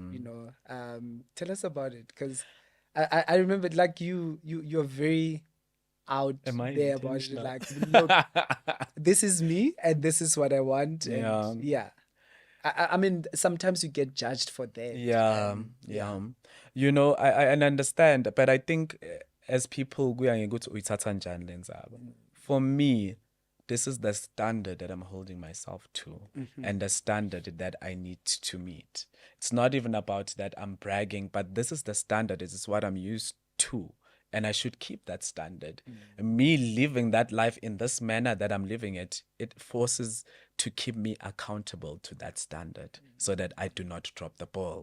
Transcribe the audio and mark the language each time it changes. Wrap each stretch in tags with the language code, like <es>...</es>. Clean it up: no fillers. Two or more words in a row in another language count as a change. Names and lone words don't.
<en>Tell us about it, because I remember, like, you're very out Am I there about it. intentional? Like, look, this is me and this is what I want. Yeah. And yeah. I mean, sometimes you get judged for that. Yeah, yeah. I understand, but I think as people,</en> <ss>kuya ngokuthi uyithatha njani le ndzaba.</ss> <en>For me, this is the standard that I'm holding myself to, and the standard that I need to meet. It's not even about that I'm bragging, but this is the standard. This is what I'm used to, and I should keep that standard. Me living that life in this manner that I'm living it forces to keep me accountable to that standard, so that I do not drop the ball.</en>